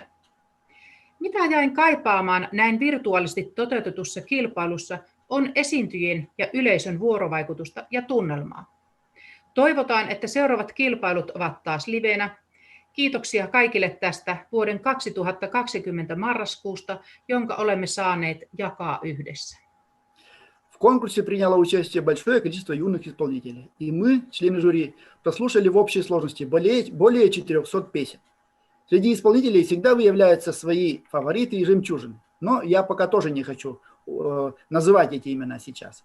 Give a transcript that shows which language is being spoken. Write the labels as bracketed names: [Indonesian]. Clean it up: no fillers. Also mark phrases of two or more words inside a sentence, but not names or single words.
[Finnish] Mitä jäin kaipaamaan näin virtuaalisesti toteutetussa kilpailussa on esiintyjien ja yleisön vuorovaikutusta ja tunnelmaa. Toivotaan, että seuraavat kilpailut ovat taas livenä. Kiitoksia kaikille tästä vuoden 2020 marraskuusta, jonka olemme saaneet jakaa yhdessä. [Russian] В конкурсе приняло участие большое количество юных исполнителей, и мы, члены жюри, прослушали в общей сложности более 400 песен. Среди исполнителей всегда выявляются свои фавориты и жемчужины, но я пока тоже не хочу называть эти имена сейчас.